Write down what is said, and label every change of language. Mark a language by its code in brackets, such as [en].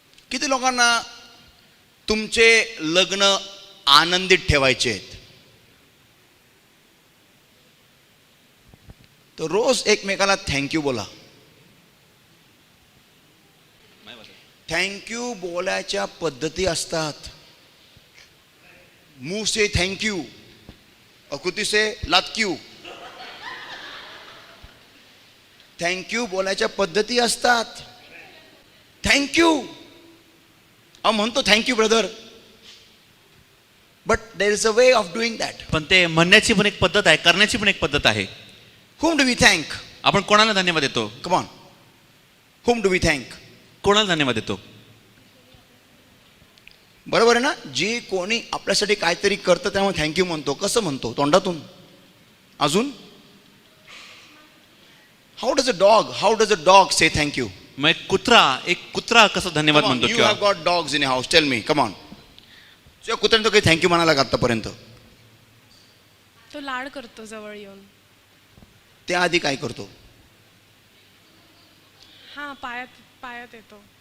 [mr] किती लोकांना तुमचे लग्न आनंदित ठेवायचे आहेत, तर रोज एकमेकाला थँक्यू बोला. थँक्यू बोलायच्या पद्धती असतात. [hi] मुंह से थँक्यू, अकुती से लातक्यू. [mr] थँक्यू बोलायच्या पद्धती असतात. थँक्यू म्हणतो, [en] Thank you brother, but there is a way of doing that. [mr] पण ते म्हणण्याची पण एक पद्धत आहे, करण्याची पण एक पद्धत आहे. [en] Whom do we thank? [mr] आपण कोणाला धन्यवाद देतो? [en] Come on. Whom do we thank? [mr] कोणाला धन्यवाद देतो? बरोबर आहे ना. जे कोणी आपल्यासाठी काहीतरी करतं त्यामुळे थँक्यू म्हणतो. कसं म्हणतो? तोंडातून. [en] अजून how does a dog say thank you? [mr] मग एक कुत्रा कसं धन्यवाद म्हणतो? [en] You have got dogs in a house, tell me. Come on. [mr] तुझ्या कुत्र्याने तो काही थँक्यू म्हणाला का आतापर्यंत? तो लाड करतो जवळ येऊन. त्याआधी काय करतो? हा, पायात येतो.